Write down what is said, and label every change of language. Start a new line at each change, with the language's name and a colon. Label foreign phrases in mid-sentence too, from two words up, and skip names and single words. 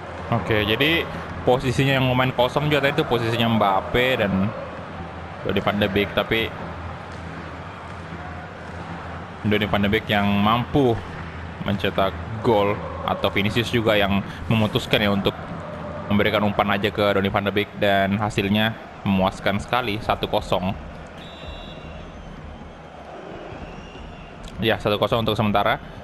Indonesian: Oke, jadi posisinya yang main kosong juga tadi itu posisinya Mbappe dan Donny van de Beek, tapi Donny van de Beek yang mampu mencetak gol, atau Vinicius juga yang memutuskan ya untuk memberikan umpan aja ke Donny van de Beek, dan hasilnya memuaskan sekali, 1-0. Ya, 1-0 untuk sementara.